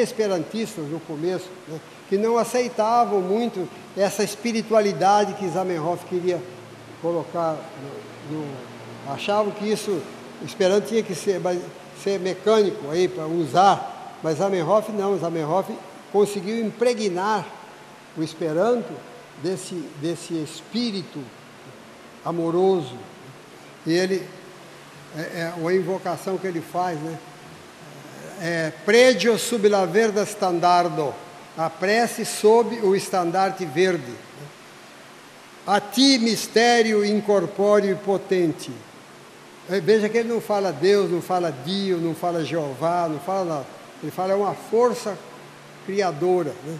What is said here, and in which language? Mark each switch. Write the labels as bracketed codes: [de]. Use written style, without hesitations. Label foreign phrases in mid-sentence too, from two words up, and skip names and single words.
[pt] esperantistas no começo, né, que não aceitavam muito essa espiritualidade que Zamenhof queria colocar, achavam que o Esperanto tinha que ser mecânico aí para usar, mas Zamenhof não, Zamenhof conseguiu impregnar o Esperanto desse espírito amoroso. E ele, uma invocação que ele faz, né? [eo] Pregio sub la verda standardo, [pt] a prece sob o estandarte verde. A ti, mistério incorpóreo e potente. Veja que ele não fala Deus, não fala Dio, não fala Jeová, não fala nada. Ele fala uma força criadora, né?